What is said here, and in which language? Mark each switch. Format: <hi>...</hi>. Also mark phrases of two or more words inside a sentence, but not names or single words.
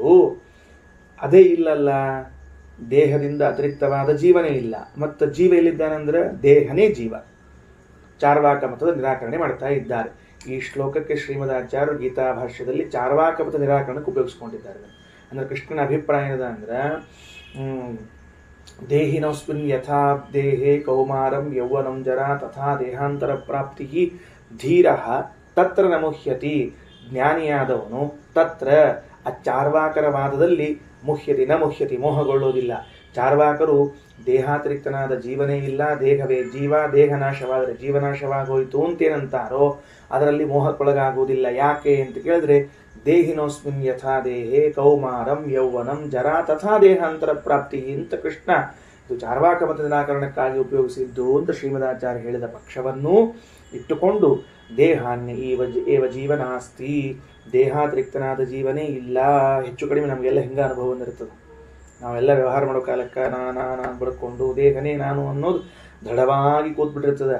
<kn>ಅದೇ ಇಲ್ಲಲ್ಲ, ದೇಹದಿಂದ ಅತಿರಿಕ್ತವಾದ ಜೀವನೇ ಇಲ್ಲ. ಮತ್ತು ಜೀವ ಎಲ್ಲಿದ್ದಾನಂದ್ರೆ ದೇಹನೇ ಜೀವ. ಚಾರ್ವಾಕ ಮತದ ನಿರಾಕರಣೆ ಮಾಡ್ತಾ ಇದ್ದಾರೆ. ಈ ಶ್ಲೋಕಕ್ಕೆ ಶ್ರೀಮದಾಚಾರ್ಯರು ಗೀತಾ ಭಾಷ್ಯದಲ್ಲಿ ಚಾರ್ವಾಕ ಮತ ನಿರಾಕರಣಕ್ಕೆ ಉಪಯೋಗಿಸ್ಕೊಂಡಿದ್ದಾರೆ. ಅಂದ್ರೆ ಕೃಷ್ಣನ ಅಭಿಪ್ರಾಯ ಏನದ ಅಂದ್ರೆ,</kn> <sa>ದೇಹಿನೋಸ್ಮಿನ್ ಯಥಾ ದೇಹೇ ಕೌಮಾರಂ ಯೌವನಂ ಜರಾ ತಥಾ ದೇಹಾಂತರ ಪ್ರಾಪ್ತಿ ಧೀರ ತತ್ರ ನಮುಹ್ಯತಿ.</sa> <kn>ಜ್ಞಾನಿಯಾದವನು ತತ್ರ ಆ ಚಾರ್ವಾಕರ ವಾದದಲ್ಲಿ ಮುಹ್ಯತಿ ಮೋಹಗೊಳ್ಳೋದಿಲ್ಲ. ಚಾರ್ವಾಕರು ದೇಹಾತಿರಿಕ್ತನಾದ ಜೀವನೇ ಇಲ್ಲ, ದೇಹವೇ ಜೀವ, ದೇಹ ನಾಶವಾದರೆ ಜೀವನಾಶವಾಗೋಯ್ತು ಅಂತೇನಂತಾರೋ ಅದರಲ್ಲಿ ಮೋಹಕ್ಕೊಳಗಾಗುವುದಿಲ್ಲ. ಯಾಕೆ ಅಂತ ಕೇಳಿದ್ರೆ,</kn> <sa>ದೇಹಿನೋಸ್ಮಿನ್ ಯಥಾ ದೇಹೇ ಕೌಮಾರಂ ಯೌವನಂ ಜರಾ ತಥಾ ದೇಹಾಂತರ ಪ್ರಾಪ್ತಿ</sa> <kn>ಅಂತ ಕೃಷ್ಣ ಇದು ಚಾರ್ವಾಕ ಮತ ನಿರಾಕರಣಕ್ಕಾಗಿ ಉಪಯೋಗಿಸಿದ್ದು ಅಂತ ಶ್ರೀಮದಾಚಾರ್ಯ ಹೇಳಿದ ಪಕ್ಷವನ್ನು ಇಟ್ಟುಕೊಂಡು</kn> <sa>ದೇಹಾನ್ಯ ಏವ ಜೀವನಾಸ್ತಿ,</sa> <kn>ದೇಹಾತಿರಿಕ್ತನಾದ ಜೀವನೇ ಇಲ್ಲ. ಹೆಚ್ಚು ಕಡಿಮೆ ನಮಗೆಲ್ಲ ಹಿಂಗ ಅನುಭವ ಬಂದಿರ್ತದೆ. ನಾವೆಲ್ಲ ವ್ಯವಹಾರ ಮಾಡೋ ಕಾಲಕ್ಕೆ ನಾನು ಬಡ್ಕೊಂಡು ದೇಹನೇ ನಾನು ಅನ್ನೋದು ದೃಢವಾಗಿ ಕೂತ್ಬಿಟ್ಟಿರ್ತದೆ.</kn>